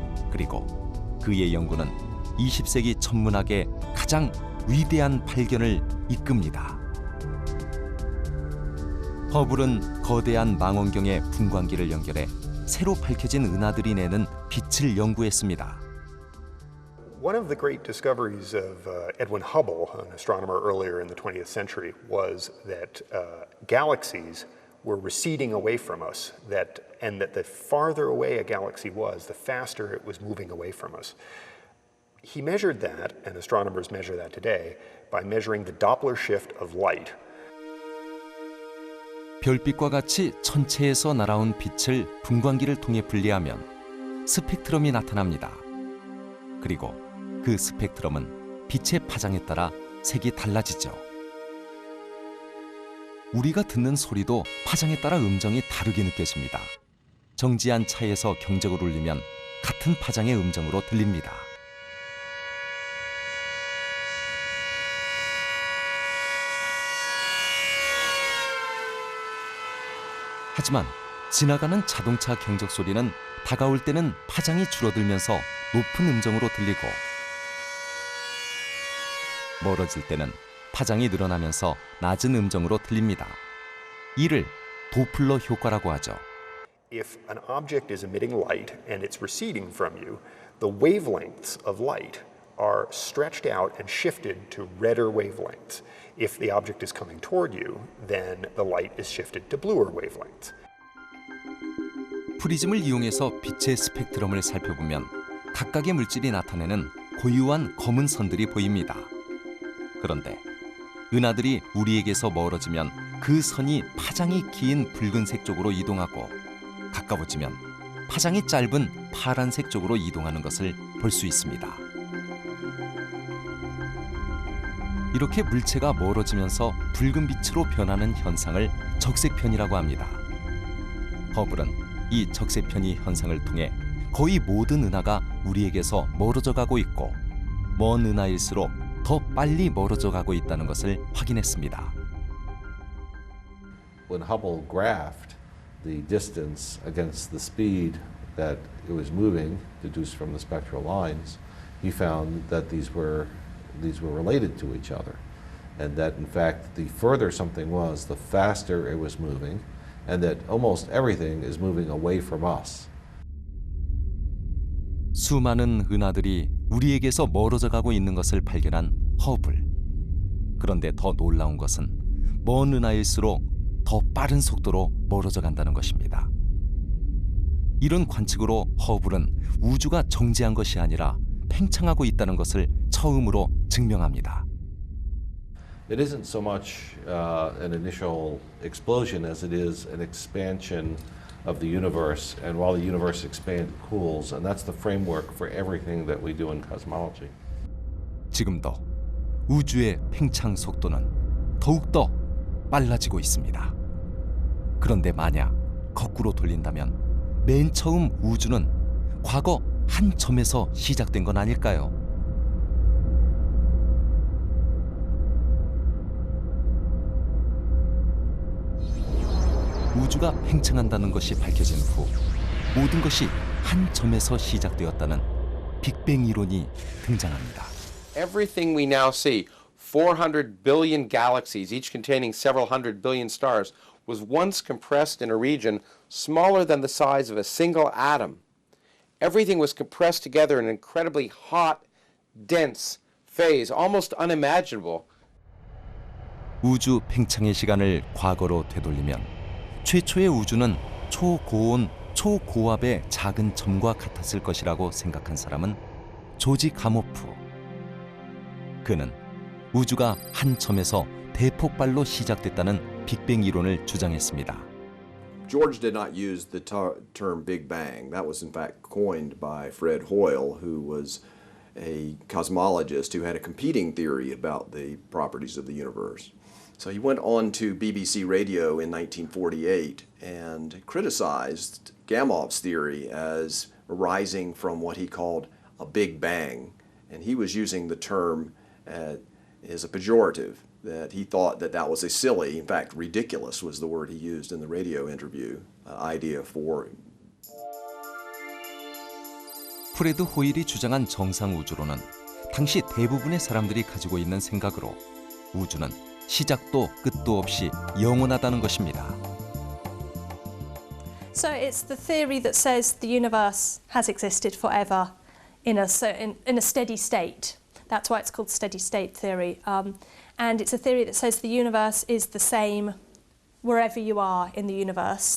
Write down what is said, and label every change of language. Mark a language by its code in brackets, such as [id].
[ko] 그리고 그의 연구는 20세기 천문학의 가장 위대한 발견을 이끕니다. 허블은 거대한 망원경의 분광기를 연결해 새로 밝혀진 은하들이 내는 빛을 연구했습니다. [en] One of the great discoveries of Edwin Hubble, an astronomer earlier in the 20th century, was that galaxies were receding away from us, and that the farther away a galaxy was, the faster it was moving away from us. He measured that, and astronomers measure that today, by measuring the Doppler shift of light. [ko] 별빛과 같이 천체에서 날아온 빛을 분광기를 통해 분리하면 스펙트럼이 나타납니다. 그리고 그 스펙트럼은 빛의 파장에 따라 색이 달라지죠. 우리가 듣는 소리도 파장에 따라 음정이 다르게 느껴집니다. 정지한 차에서 경적을 울리면 같은 파장의 음정으로 들립니다. 하지만 지나가는 자동차 경적 소리는 다가올 때는 파장이 줄어들면서 높은 음정으로 들리고 멀어질 때는 파장이 늘어나면서 낮은 음정으로 들립니다. 이를 도플러 효과라고 하죠. [en] If an object is emitting light and it's receding from you, the wavelengths of light are stretched out and shifted to redder wavelengths. If the object is coming toward you, then the light is shifted to bluer wavelengths. [ko] 프리즘을 이용해서 빛의 스펙트럼을 살펴보면 각각의 물질이 나타내는 고유한 검은 선들이 보입니다. 그런데 은하들이 우리에게서 멀어지면 그 선이 파장이 긴 붉은색 쪽으로 이동하고 가까워지면 파장이 짧은 파란색 쪽으로 이동하는 것을 볼 수 있습니다. 이렇게 물체가 멀어지면서 붉은 빛으로 변하는 현상을 적색편이라고 합니다. 허블은 이 적색편이 현상을 통해 거의 모든 은하가 우리에게서 멀어져 가고 있고 먼 은하일수록 더 빨리 멀어져 가고 있다는 것을 확인했습니다. [en] When Hubble graphed the distance against the speed that it was moving, deduced from the spectral lines, he found that these were related to each other, and that in fact the further something was, the faster it was moving, and that almost everything is moving away from us. [ko] 수많은 은하들이 우리에게서 멀어져 가고 있는 것을 발견한 허블. 그런데 더 놀라운 것은 먼 은하일수록 더 빠른 속도로 멀어져 간다는 것입니다. 이런 관측으로 허블은 우주가 정지한 것이 아니라 팽창하고 있다는 것을 처음으로 증명합니다. [en] It isn't so much an initial explosion as it is an expansion of the universe, and while the universe expands, it cools, and that's the framework for everything that we do in cosmology. [ko] 지금도 우주의 팽창 속도는 더욱더 빨라지고 있습니다. 그런데 만약 거꾸로 돌린다면 맨 처음 우주는 과거 한 점에서 시작된 건 아닐까요? 우주가 팽창한다는 것이 밝혀진 후 모든 것이 한 점에서 시작되었다는 빅뱅 이론이 등장합니다. [en] Everything we now see, 400 billion galaxies, each containing several hundred billion stars, was once compressed in a region smaller than the size of a single atom. Everything was compressed together in an incredibly hot, dense phase, almost unimaginable. [ko] 우주 팽창의 시간을 과거로 되돌리면 최초의 우주는 초고온, 초고압의 작은 점과 같았을 것이라고 생각한 사람은 조지 가모프. 그는 우주가 한 점에서 대폭발로 시작됐다는 빅뱅 이론을 주장했습니다. [en] George did not use the term Big Bang. That was in fact coined by Fred Hoyle, who was a cosmologist who had a competing theory about the properties of the universe. So he went on to BBC Radio in 1948 and criticized Gamoff's theory as arising from what he called a Big Bang. And he was using the term as a pejorative, that he thought that that was a silly, in fact ridiculous was the word he used in the radio interview, idea for. [ko] 프레드 호일이 주장한 정상 우주론은 당시 대부분의 사람들이 가지고 있는 생각으로 우주는 시작도 끝도 없이 영원하다는 것입니다. [en] So it's the theory that says the universe has existed forever in a steady state. That's why it's called steady state theory. And it's a theory that says the universe is the same wherever you are in the universe.